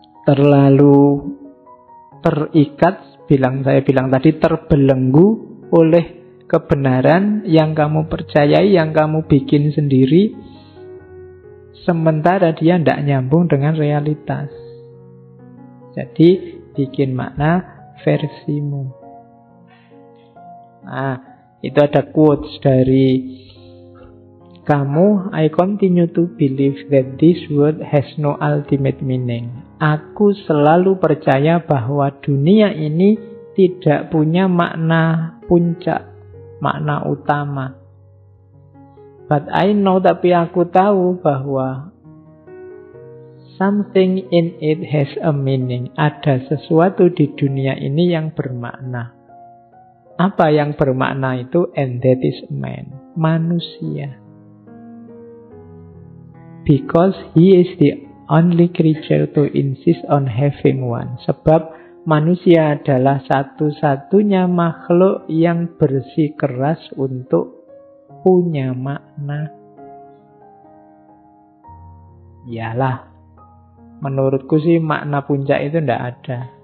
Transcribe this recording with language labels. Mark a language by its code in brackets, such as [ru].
[id] terlalu terikat, saya bilang tadi, terbelenggu oleh kebenaran yang kamu percayai, yang kamu bikin sendiri, sementara dia tidak nyambung dengan realitas. Jadi bikin makna versimu. Nah, itu ada quotes dari kamu. [en] I continue to believe that this world has no ultimate meaning. [id] Aku selalu percaya bahwa dunia ini tidak punya makna puncak, makna utama. [en] But I know, [id] tapi aku tahu bahwa [en] something in it has a meaning. [id] Ada sesuatu di dunia ini yang bermakna. Apa yang bermakna itu? [en] And that is man, [id] manusia. [en] Because he is the only creature to insist on having one. [id] Sebab manusia adalah satu-satunya makhluk yang bersikeras untuk punya makna. Iyalah, menurutku sih makna puncak itu tidak ada.